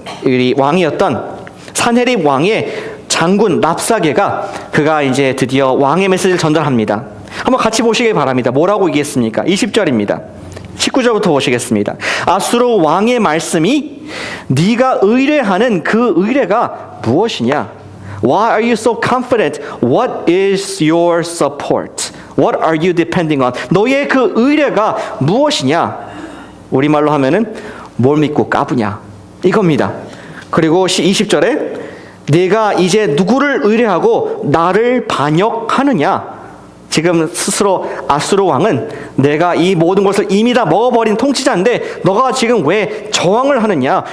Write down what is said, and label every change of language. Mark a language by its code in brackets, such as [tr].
[ko] 우리 왕이었던 사네립 왕의 장군 랍사게가 그가 이제 드디어 왕의 메시지를 전달합니다. 한번 같이 보시기 바랍니다. 뭐라고 얘기했습니까? 20절입니다. 19절부터 보시겠습니다. 아수르 왕의 말씀이 네가 의뢰하는 그 의뢰가 무엇이냐? [en] Why are you so confident? What is your support? What are you depending on? [ko] 너의 그 의뢰가 무엇이냐? 우리말로 하면은 뭘 믿고 까부냐? 이겁니다. 그리고 20절에 내가 이제 누구를 의뢰하고 나를 반역하느냐? 지금 스스로 아수르 왕은 내가 이 모든 것을 이미 다 먹어버린 통치자인데 너가 지금 왜 저항을 하느냐?